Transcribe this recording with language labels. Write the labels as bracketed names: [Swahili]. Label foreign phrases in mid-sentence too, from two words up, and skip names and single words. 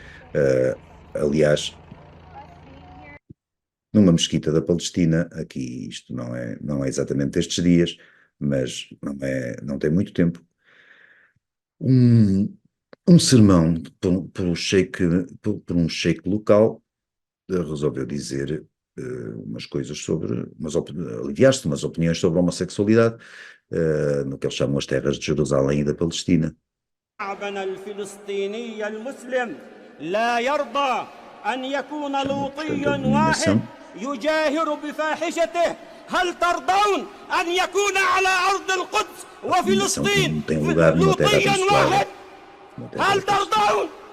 [Portuguese] Aliás, numa mesquita da Palestina, aqui isto não é exatamente estes dias, mas não tem muito tempo, um sermão por um sheik local resolveu dizer umas coisas aliviar-se de umas opiniões sobre a homossexualidade no que eles chamam as terras de Jerusalém e da Palestina. [Arabic] هل ترضون أن يكون على أرض القدس وفلسطين لوطي واحد؟ هل ترضون؟